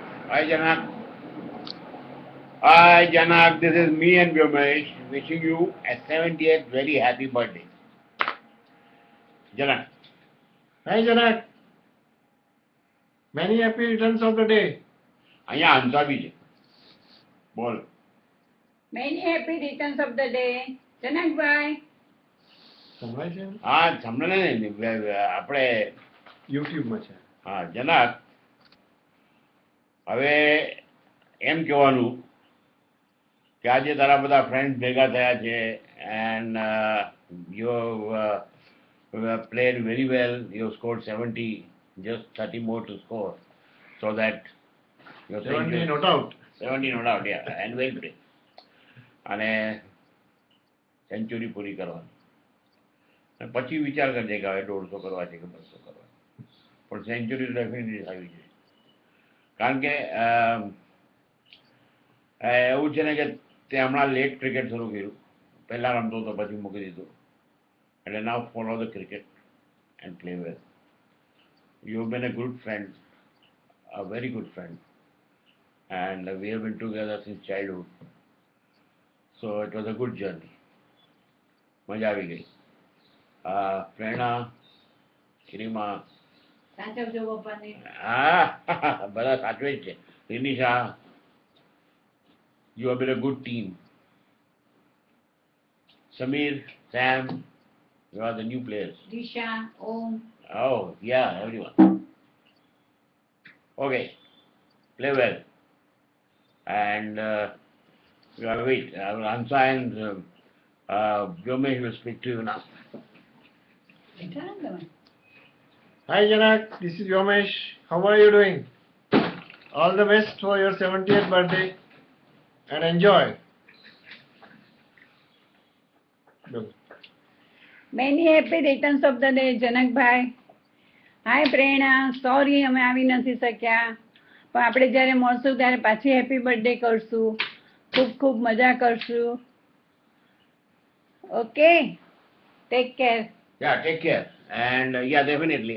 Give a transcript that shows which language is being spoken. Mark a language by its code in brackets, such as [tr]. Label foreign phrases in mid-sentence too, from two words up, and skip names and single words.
[en] Hi Janak. Hi Janak, this is me and Vyomesh wishing you a 70th very happy birthday. Janak. Hi Janak, many happy returns of the day. [gu] અહીંયા હંસા બી છે. બોલ. [en] Many happy returns of the day. [gu] જનકભાઈ. સંભળાય છે? હા સાંભળે ને આપણે YouTube માં છે. હા જનક હવે એમ કહેવાનું કે આજે તારા બધા ફ્રેન્ડ્સ ભેગા થયા છે [en] and you played very well. You scored 70, just 30 more to score. So that your 70 not out. 70 not out, yeah, and well played. [gu] અને સેન્ચુરી પૂરી કરવાની પછી વિચાર કરજે કે હવે 150 કરવા છે કે 200 કરવા પણ [en] century definitely [gu] આવી છે કારણ કે એવું છે ને કે તે હમણાં [en] late cricket [gu] શરૂ કર્યું પહેલાં રમતો હતો પછી મૂકી દીધું એટલે [en] now follow the cricket and play well. You've been a good friend, a very good friend, and we have been together since childhood. So it was a good journey. [gu] મજા આવી ગઈ. પ્રેરણા, શ્રીમા, સાચવજો પપ્પાને. હા બધા સાચવે જ છે. રિનિશા, [en] you have been a good team. Samir, Sam, you are the new players. દિશા, ઓમ. Oh, yeah, everyone. Okay, play well. And wait, Ansa and Vyomesh will speak to you now. [gu] બેઠા ને તમે? [en] Hi Janak, this is Vyomesh. How are you doing? All the best for your 70th birthday and enjoy. Go. Many happy returns of the day, [gu] જનકભાઈ. હાય પ્રેરણા, સોરી અમે આવી નથી શક્યા પણ આપણે જ્યારે મળશું ત્યારે પાછી [en] happy birthday [gu] કરશું, ખૂબ ખૂબ મજા કરશું. [en] okay, take care. Yeah, take care. And yeah, definitely.